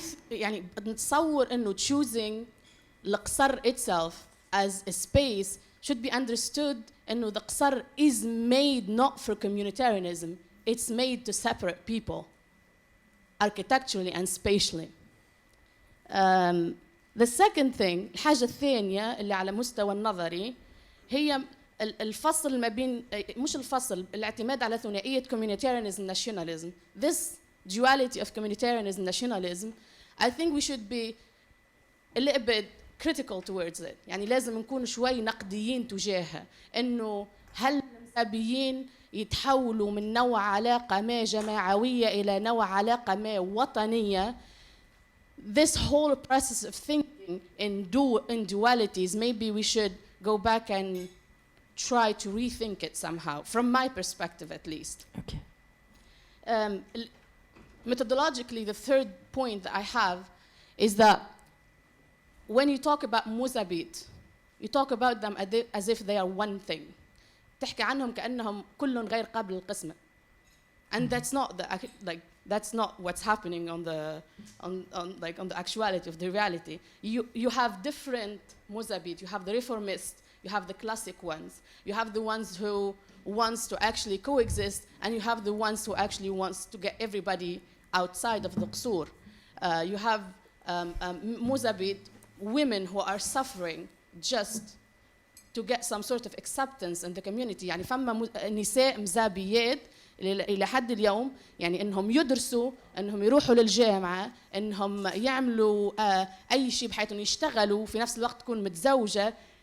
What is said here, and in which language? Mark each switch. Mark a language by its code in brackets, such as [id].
[ar] يعني نتصور إنه [en] choosing القصر itself as a space should be understood [ar] إنه [en] the قصر is made not for communitarianism, it's made to separate people architecturally and spatially. The second thing, [ar] الحاجة الثانية اللي على مستوى النظري هي الفصل ما بين مش الفصل الاعتماد على ثنائية communitarianism nationalism. [en] This duality of communitarianism nationalism, I think we should be a little bit critical towards it. [ar] يعني لازم نكون شوي نقديين تجاهها إنه هل المذهبيين يتحولوا من نوع علاقة ما جماعوية إلى نوع علاقة ما وطنية. [en] This whole process of thinking in dualities, maybe we should go back and try to rethink it somehow, from my perspective at least. Okay. Methodologically, the third point that I have is that when you talk about Mozabit, you talk about them as if they are one thing. [ar] تحكي عنهم كأنهم كلهم غير قابل للقسمة. [en] And that's not what's happening on the actuality of the reality. You have different Mozabit. You have the reformists, you have the classic ones, you have the ones who wants to actually coexist, and you have the ones who actually wants to get everybody outside of the qsur. You have Mozabit, women who are suffering just to get some sort of acceptance in the community. [ar] يعني فما نساء مزابيات إلى حد اليوم يعني إنهم يدرسوا، إنهم يروحوا للجامعة، إنهم يعملوا أي شيء بحياتهم، يشتغلوا في نفس الوقت تكون متزوجة.